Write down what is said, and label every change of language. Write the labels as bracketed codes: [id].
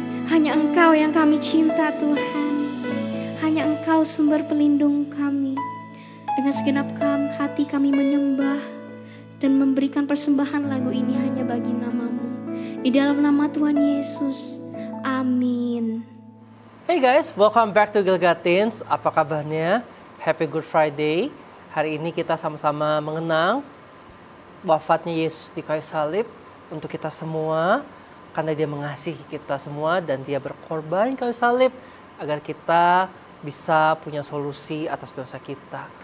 [id] Hanya Engkau yang kami cinta Tuhan. Hanya Engkau sumber pelindung kami. Dengan segenap hati kami menyembah dan memberikan persembahan lagu ini hanya bagi nama-Mu. Di dalam nama Tuhan Yesus, amin. [en] Hey guys, welcome back to Gilgatins. [id] Apa kabarnya? [en] Happy Good Friday. [id] Hari ini kita sama-sama mengenang wafatnya Yesus di kayu salib untuk kita semua. Karena Dia mengasihi kita semua dan Dia berkorban kayu salib agar kita bisa punya solusi atas dosa kita.